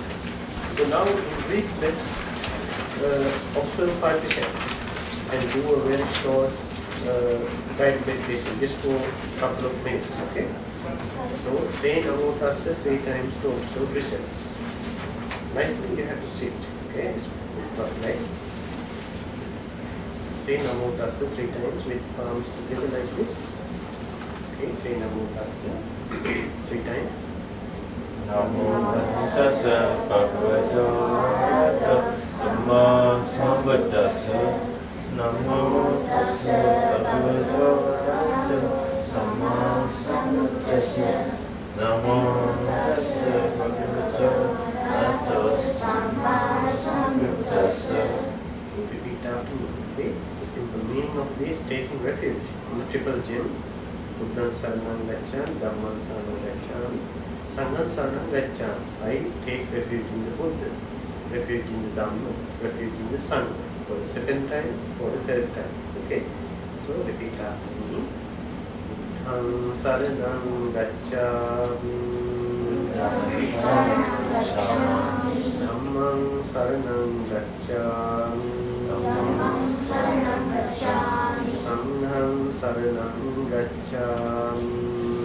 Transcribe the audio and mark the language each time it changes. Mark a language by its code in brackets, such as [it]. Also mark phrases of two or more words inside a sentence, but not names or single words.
[en] So now in brief, let's observe 5 precepts and do a very short guided meditation just for a couple of minutes. Okay? So say [pi] Namo Tassa [en] 3 times to observe precepts. Nicely you have to sit. Okay? Just cross legs. Say [pi] Namo Tassa [en] 3 times with palms together like this. Okay, say [pi] Namo Tassa [en] 3 times. [pi] Namo tassa bhagavato arahato samma sambuddhassa. Namo tassa bhagavato arahato samma sambuddhassa. Namo tassa bhagavato arahato samma sambuddhassa. [en] Repeat after me. Okay, the simple meaning of this: taking refuge in the triple gem. [pi] Buddhan Saranam Gacchami, Dhamman Saranam Gacchami, Sangham Saranam Gacchami. [en] I take refuge in the Buddha, refuge in the Dhamma, refuge in the Sangha. For the second time, for the third time. Okay? So repeat after me. [pi] Buddham Saranam Gacchami, Dhamman Saranam Gacchami, Sangham Saranam Gacchami,